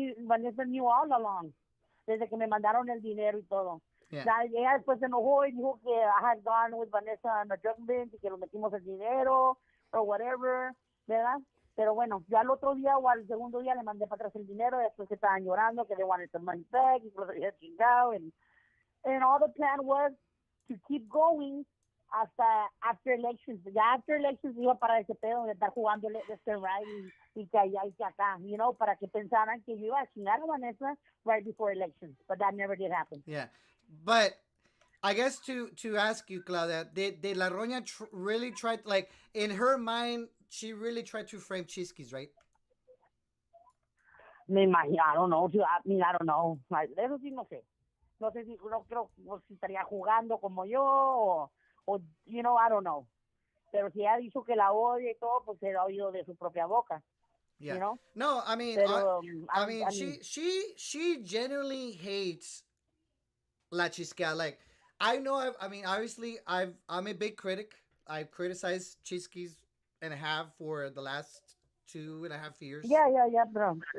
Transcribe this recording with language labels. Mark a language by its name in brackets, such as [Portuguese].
[English] Vanessa knew all along, [Spanish] desde que me mandaron el dinero y todo. [English] Yeah. [Spanish] Ella después se enojó y dijo que [English] I had gone with Vanessa on a drug binge [Spanish] y que lo metimos el dinero o whatever, ¿verdad? Pero bueno, yo al otro día o al segundo día le mandé para atrás el dinero, después que estaban llorando, que [English] they wanted the money back [Spanish] y que lo había chingado. [English] And all the plan was to keep going [Spanish] hasta [English] after elections. [Spanish] Ya [English] after elections [Spanish] iba para ese pedo de estar jugando [English] left and right [Spanish] y que allá y que acá, [English] you know, [Spanish] para que pensaran que yo iba a chingar a Vanessa [English] right before elections. But that never did happen. Yeah. But I guess to ask you, Claudia, did La Roña really try, like, in her mind, she really tried to frame Chisquis, right? [Spanish] Me imagino, [English] I don't know. I mean, I don't know. [Spanish] Eso sí no sé. No sé si, no creo si estaría jugando como yo o, [English] you know, I don't know. [Spanish] Pero si ha dicho que la odia y todo, pues se lo ha oído de su propia boca. [English] Yeah. You know? No, I mean, [Spanish] Pero, [English] I mean, she genuinely hates La Chisqueada. Like, I know. I mean, obviously, I'm a big critic. I've criticized Chisquis and have for the last 2.5 years. Yeah, bro.